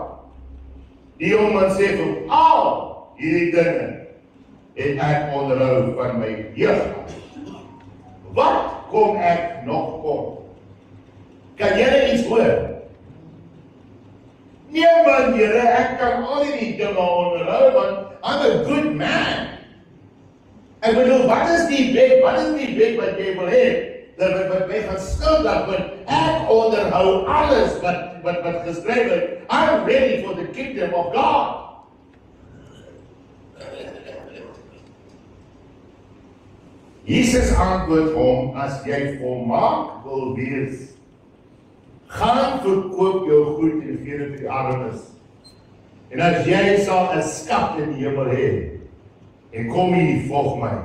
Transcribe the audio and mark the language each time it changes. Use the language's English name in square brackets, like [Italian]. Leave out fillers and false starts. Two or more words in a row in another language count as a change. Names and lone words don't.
[Afrikaans] Die jongeman sê vir hom, al hierdie dinge het ek onderhou van my jeug. Wat kom ek nog kort? Kan julle iets hoor? Nee man, Here, ek kan al die dinge onderhou, want [English] I'm a good man. [Afrikaans] Ek bedoel, wat is die wet wat jy wil hê? Dat my gaan skuldig word, ek onderhou alles wat geskryf is. [English] I'm ready for the kingdom of God. [Afrikaans] Jesus antwoord hom, as jy volmaak wil wees, gaan verkoop jou goed en gee dit vir die armes. En as jy sal 'n skat in die hemel hê, en kom hier, volg my.